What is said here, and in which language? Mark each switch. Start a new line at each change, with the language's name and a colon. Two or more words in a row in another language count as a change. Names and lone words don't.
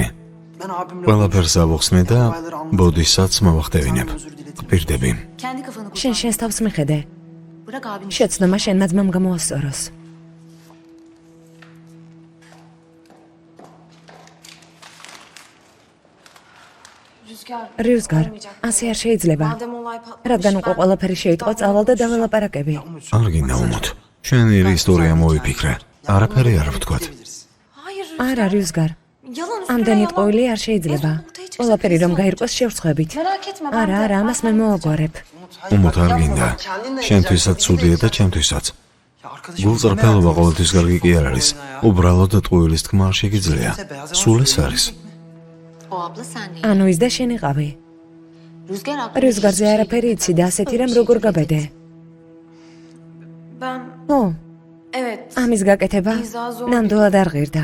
Turkish: Ben abimle
Georgian: ყველაფერს ავუხსნე და ბოდისაც მოვახტევინებ. გპირდები. შენ შენს თავს მიხედე. შეცდომა შენმა ძმამ გამოასწოროს. რიუსგარ, ასე არ შეიძლება. რადგან უკვე ყველაფერი შეიტყო, წავალ და დაველაპარაკები. არ გინდა უმოთ. ჩვენი ისტორია მოვიფიქრე. არაფერი არ ვთქვათ. არა, რიუსგარ. ამდენი ტყუილი არ შეიძლება. ყველაფერი რომ გაირკვეს შევსხვებით. არა, ამას მე მოვაგვარებ. უმოთ არ გინდა. შენთვისაც ცუდია და ჩემთვისაც.
Turkish: Ya arkadaşım
Georgian: გულწრფელობა ყოველთვის კარგი კი არ არის. უბრალოდ ტყუილის თქმა არ შეგიძლია. სულ ეს არის. ანუ ის და შენ იყავი. რიუსგარზე არაფერი იცი და ასეთი რამ როგორ გაბედე? ო, ამის გაკეთება ნამდვილად არ ღირდა.